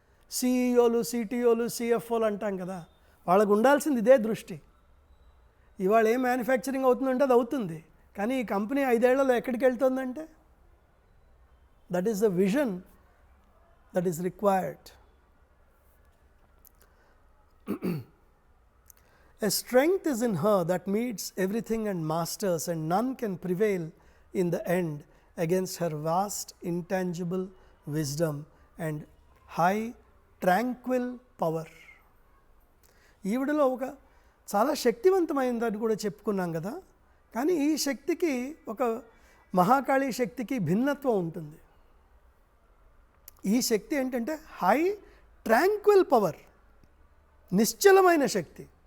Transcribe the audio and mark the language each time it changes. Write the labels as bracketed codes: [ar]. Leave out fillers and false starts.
[te] సిఈఓలు, సిటిఓలు, సిఎఫ్ఓలు అంటాం కదా, వాళ్ళకు ఉండాల్సింది ఇదే దృష్టి. ఇవాళ ఏం మ్యానుఫ్యాక్చరింగ్ అవుతుందంటే అది అవుతుంది, కానీ ఈ కంపెనీ 5 ఏళ్లలో ఎక్కడికి వెళ్తుందంటే [en] That is the vision that is required. A strength is in her that meets everything and masters, and none can prevail in the end against her vast intangible wisdom and high tranquil power. [te] ఈవిడలో ఒక చాలా శక్తివంతమైనదని కూడా చెప్పుకున్నాం కదా, కానీ ఈ శక్తికి, ఒక మహాకాళీ శక్తికి భిన్నత్వం ఉంటుంది. ఈ శక్తి ఏంటంటే [en] high tranquil power, [te] నిశ్చలమైన శక్తి.